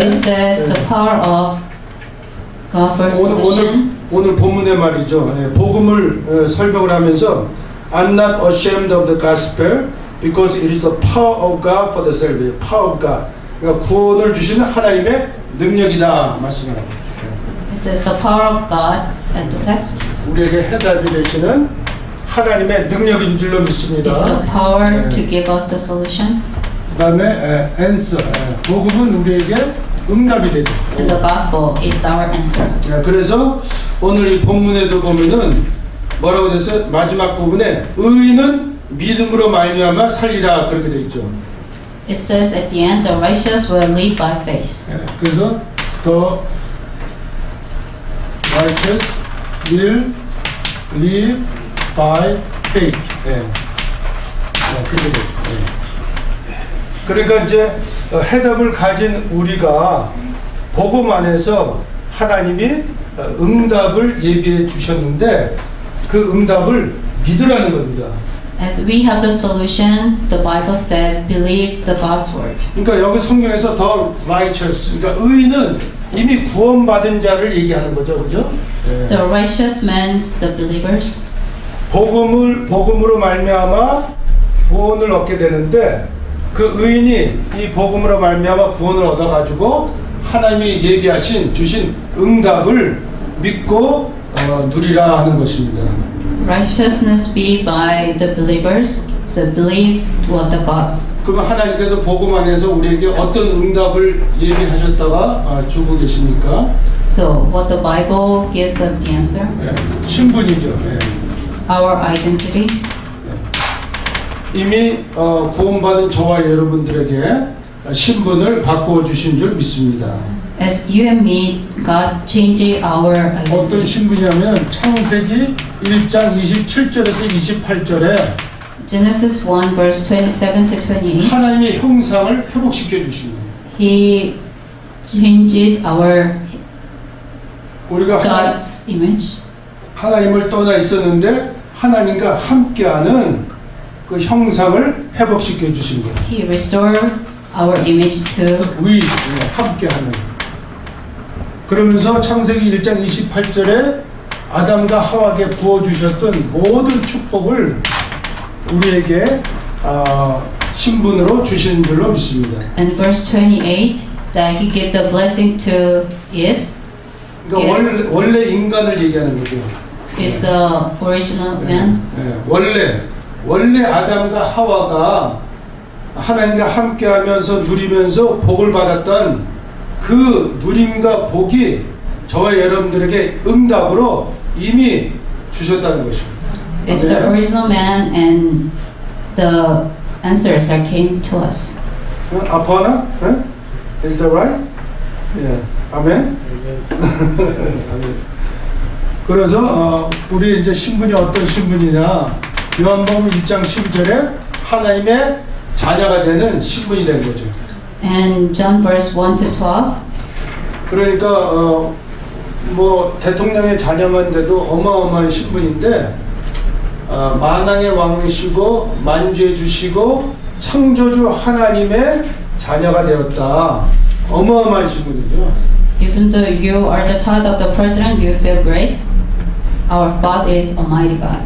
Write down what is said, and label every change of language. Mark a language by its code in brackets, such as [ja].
[en] It says the power of God for salvation. [ko] 오늘 본문의 말이죠. 복음을 설명을 하면서 [en] I'm not ashamed of the gospel because it is the power of God for the salvation. Power of God. [ko] 그러니까 구원을 주시는 하나님의 능력이다 말씀을 합니다. [en] It says the power of God at the text. [ko] 우리에게 해답이 되시는 하나님의 능력인 줄로 믿습니다. [en] It's the power [ko] 네. [en] to give us the solution. [ko] 그 다음에 answer, 복음은 우리에게 응답이 되죠. [en] And the gospel is our answer. [ko] 그래서 오늘 이 본문에도 보면은 뭐라고 됐어요? 마지막 부분에 의인은 믿음으로 말미암아 살리라 그렇게 돼 있죠. [en] It says at the end, the righteous will live by faith. [ko] 그래서 [en] the righteous will live by faith. [ko] 그렇게 되죠. 그러니까 이제 해답을 가진 우리가 복음 안에서 하나님이 응답을 예비해 주셨는데 그 응답을 믿으라는 겁니다. [en] As we have the solution, the Bible said, believe the God's word. [ko] 그러니까 여기 성경에서 더 righteous, 그러니까 의인은 이미 구원받은 자를 얘기하는 거죠, 그죠? [en] The righteous means the believers. [ko] 복음으로 말미암아 구원을 얻게 되는데 그 의인이 이 복음으로 말미암아 구원을 얻어가지고 하나님이 예비하신 주신 응답을 믿고 누리라 하는 것입니다. [en] Righteousness be by the believers, so believe what the gods. [ko] 그러면 하나님께서 복음 안에서 우리에게 어떤 응답을 예비하셨다가 주고 계십니까? [en] So what the Bible gives us the answer, [ko] 신분이죠. [en] our identity. [ko] 이미 구원받은 저와 여러분들에게 신분을 바꾸어 주신 줄 믿습니다. [en] As you and me, God changed our [ko] 어떤 [en] identity. [ko] 신분이냐면 창세기 1장 27절에서 28절에 [en] Genesis 1 verse 27 to 28. [ko] 하나님의 형상을 회복시켜 주신 거예요. [en] He changed our [ko] 우리가 [en] God's image. [ko] 하나님을 떠나 있었는데 하나님과 함께하는 그 형상을 회복시켜 주신 거예요. [en] He restored our image to. [ko] 함께하는. 그러면서 창세기 1장 28절에 아담과 하와에게 부어주셨던 모든 축복을 우리에게 신분으로 주신 줄로 믿습니다. [en] And verse 28 that he gave the blessing to Eve [ko] 그러니까 원래 인간을 얘기하는 거죠. [en] is the original man. [ko] 원래 아담과 하와가 하나님과 함께하면서 누리면서 복을 받았던 그 누림과 복이 저와 여러분들에게 응답으로 이미 주셨다는 것입니다. [en] It's the original man and the answers that came to us. [ko] 아파나? [en] Is that right? Yeah. 아멘. [ko] 그래서 우리 이제 신분이 어떤 신분이냐? 요한복음 1장 12절에 하나님의 자녀가 되는 신분이 된 거죠. [en] And John verse 1 to 12. [ko] 그러니까 뭐 대통령의 자녀만 돼도 어마어마한 신분인데 만왕의 왕이시고 만주해 주시고 창조주 하나님의 자녀가 되었다. 어마어마한 신분이죠. [en] Even though you are the child of the president, you feel great. Our Father is Almighty God.